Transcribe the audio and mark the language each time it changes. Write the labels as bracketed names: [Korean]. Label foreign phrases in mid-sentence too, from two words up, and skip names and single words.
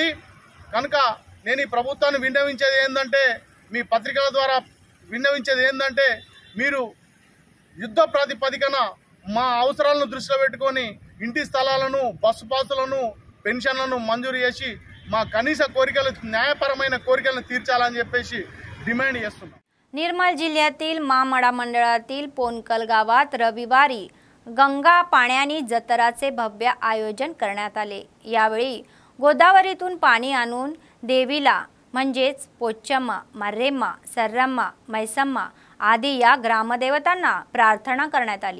[Telugu] కనుక నేను ఈ ప్రభుత్వాన్ని విన్నవించేది ఏంటంటే, మీ పత్రికల ద్వారా విన్నవించేది ఏంటంటే, మీరు యుద్ధ ప్రాతిపదికన మా అవసరాలను దృష్టిలో పెట్టుకొని ఇంటి స్థలాలను, బస్సు పాసులను, పెన్షన్లను మంజూరు చేసి మా కనీస కోరికలు, न्यायपरమైన కోరికలను తీర్చాలని చెప్పేసి डिमांड చేస్తున్నాం. [Marathi] निर्मल जिल्ह्यातील मामडा मंडळातील पोनकल गावात रविवारी गंगा पाण्यानी जतराचे भव्य आयोजन करण्यात आले. यावेळी गोदावरीतून पाणी आणून देवीला म्हणजेच पोच्चम्मा, मर्रेम्मा, सर्रम्मा, मैसम्मा आदी या ग्रामदेवतांना प्रार्थना करण्यात आली.